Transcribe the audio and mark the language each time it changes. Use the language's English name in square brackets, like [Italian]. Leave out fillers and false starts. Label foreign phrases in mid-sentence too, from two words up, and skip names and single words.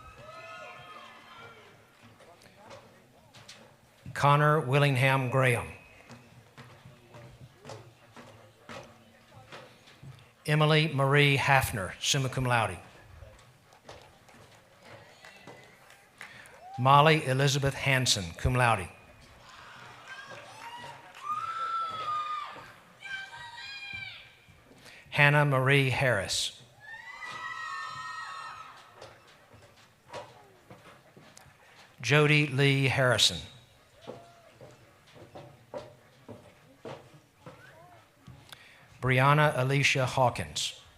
[English] Connor Willingham Graham. Emily Marie Hafner, [Latin] summa cum laude. [English] Molly Elizabeth Hanson, [Latin] cum laude. [English] Hannah Marie Harris. Jody Lee Harrison. Brianna Alicia Hawkins.